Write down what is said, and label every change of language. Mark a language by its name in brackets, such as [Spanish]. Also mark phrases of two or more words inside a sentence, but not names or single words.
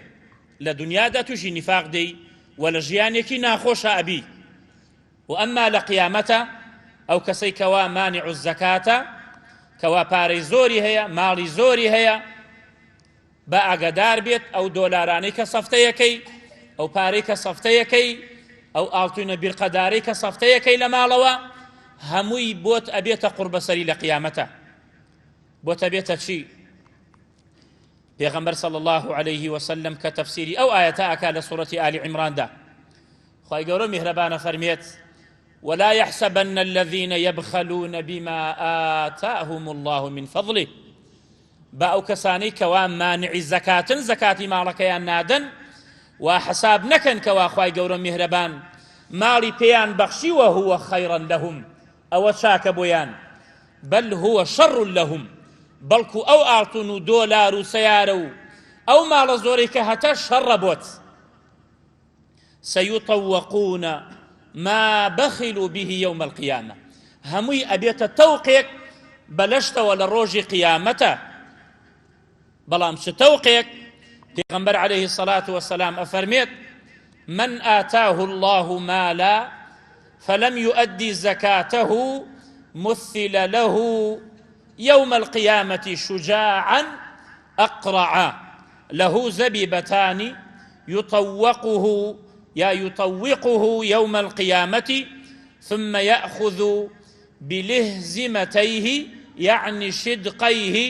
[Central Kurdish] لە دنیادا تووشی نیفاق دەی و لە ژیانێکی ناخۆشە ئەبی و ئەمما لە قیامەتە ئەو کەسەی کەوا [Arabic] مانع الزەکاتە [Central Kurdish] کەوا پارەی زۆری هەیە ماڵی زۆری هەیە بە ئاگادار بێت ئەو دۆلارانەی کە سەفتەیەکەی ئەو پارەی کە سەفتەیەکەی ئەو ئاڵتوونە بیرقەدارەی کە سەفتەیەکەی لە ماڵەوە هەمووی بۆت ئەبێتە قوربەسەری لە قیامەتە. بۆتە بێتە چی؟ پێغەمبەر [Arabic] صلی الله عليه وسلم [Central Kurdish] کە تەفسیری ئەو ئاەتە ئاکا لە سوورەتی ئالی عیمراندا خوای گەورە میهرەبانە فەرمێت [Arabic] ولا يحسبن الذين يبخلون بما آتاهم الله من فضله [Central Kurdish] با ئەو کەسانەی کەوا مانعی زەکاتن زەکاتی ماڵەکەیان نادەن و حساب نەکەن کەوا خوای گەورە میهرەبان ماڵی پێیان بەخشیوە [Arabic] هو خەیڕا لەهم [Central Kurdish] ئەوە چاکە بۆیان [Arabic] بل هو شەڕ لەهم [Central Kurdish] بەڵکو ئەو ئاڵتون و دۆلار و سەیارە و ئەو ماڵە زۆرەی کە هەتا شەڕە بۆت. [Arabic] سيطوقون ما بخلوا به يوم القيامة [Central Kurdish] هەمووی ئەبێتە تەوقێک بەلەشتەوە لە ڕۆژی قیامەتە. بەڵام چ تەوقێک؟ [Arabic] پێغەمبەر عليه الصلاة والسلام ئەفەرمێت من آتاه الله مالا فلم يؤدي زكاته مثل له يوم القيامة شجاعا أقرعا له زبيبتان يطوقه يوم القيامة ثم يأخذ بلهزمتيه يعني شدقيه